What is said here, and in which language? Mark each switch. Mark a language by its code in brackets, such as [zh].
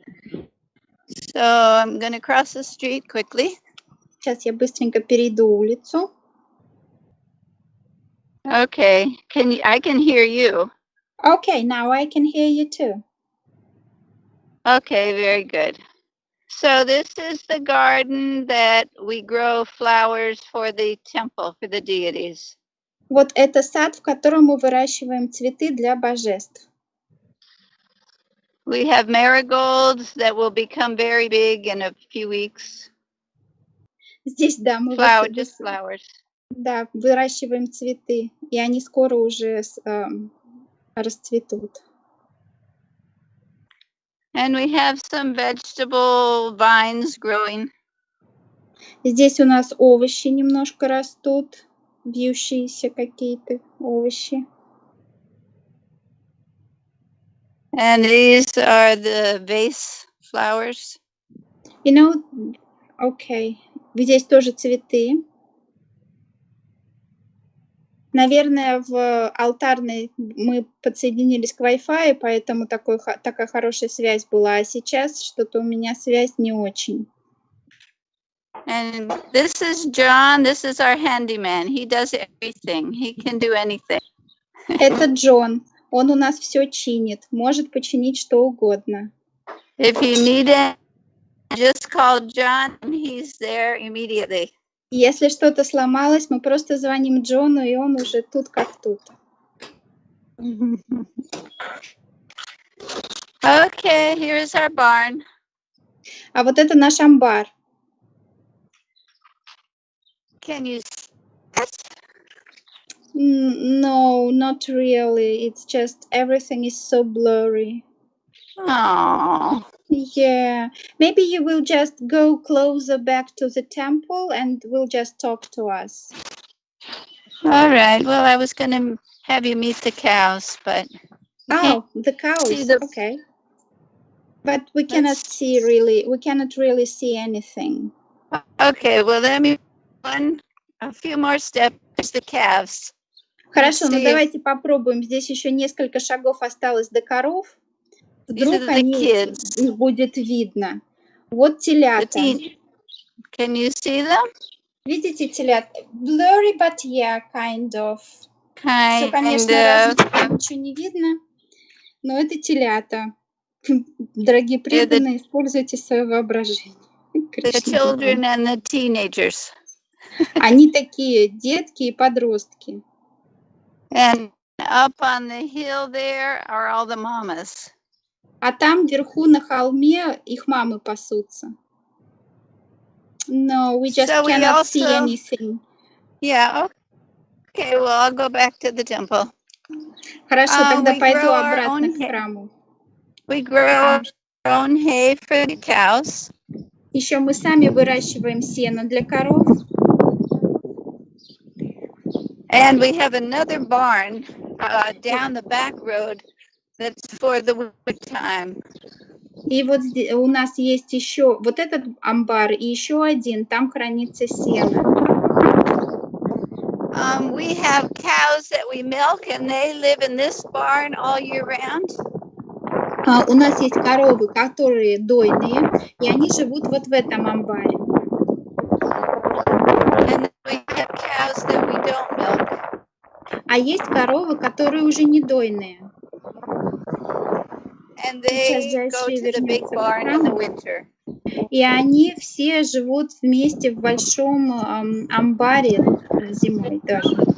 [en] So I'm going to cross the street quickly. [ru] Сейчас я быстренько перейду улицу. [en] Okay. I can hear you. Okay, now I can hear you too. Okay, very good. So this is the garden that we grow flowers for the temple, for the deities. [ru] Вот это сад, в котором мы выращиваем цветы для божеств. [en] We have marigolds that will become very big in a few weeks. [ru] Здесь, да, мы [en] Just flowers. [ru] да, выращиваем цветы, и они скоро уже расцветут. [en] And we have some vegetable vines growing. [ru] Здесь у нас овощи немножко растут, вьющиеся какие-то овощи. [en] And these are the vase flowers. You know, okay. [ru] Здесь тоже цветы. Наверное, в алтарной мы подсоединились к Wi-Fi, поэтому такая хорошая связь была. А сейчас что-то у меня связь не очень. [en] And this is John. This is our handyman. He does everything. He can do anything. [ru] Это Джон. Он у нас все чинит. Может починить что угодно. [en] If you need it, just call John. He's there immediately. [ru] Если что-то сломалось, мы просто звоним Джону, и он уже тут как тут. [en] Okay, here is our barn. [ru] А вот это наш амбар. [en] Can you see No, not really. It's just everything is so blurry. Oh. Yeah, maybe you will just go closer back to the temple and will just talk to us. All right. Well, I was going to have you meet the cows, but Oh, the cows. Okay. But we cannot see really. We cannot really see anything. Okay. Well, let me run a few more steps. The calves. [ru] Хорошо, ну давайте попробуем. Здесь еще несколько шагов осталось до коров. Вдруг их будет видно. Вот телята. [en] Can you see them? [ru] Видите телят? [en] Blurry, but yeah, kind of. [ru] Все, конечно, ничего не видно, но это телята. Дорогие преданные, используйте свое воображение. [en] The children and the teenagers. [ru] Они такие детки и подростки. [en] And up on the hill there are all the mamas. [ru] А там вверху на холме их мамы пасутся. [en] No, we just cannot see anything. Yeah, okay, well, I'll go back to the temple. [ru] Хорошо, тогда пойду обратно к храму. [en] We grow our own hay for the cows. [ru] Еще мы сами выращиваем сено для коров. [en] And we have another barn down the back road that's for the winter time. [ru] И вот у нас есть еще вот этот амбар и еще один, там хранится сено. [en] We have cows that we milk and they live in this barn all year round. [ru] У нас есть коровы, которые дойные, и они живут вот в этом амбаре. [en] And we have cows that we don't milk. [ru] А есть коровы, которые уже не дойные. [en] And they go to the big barn in the winter. [ru] И они все живут вместе в большом амбаре зимой тоже.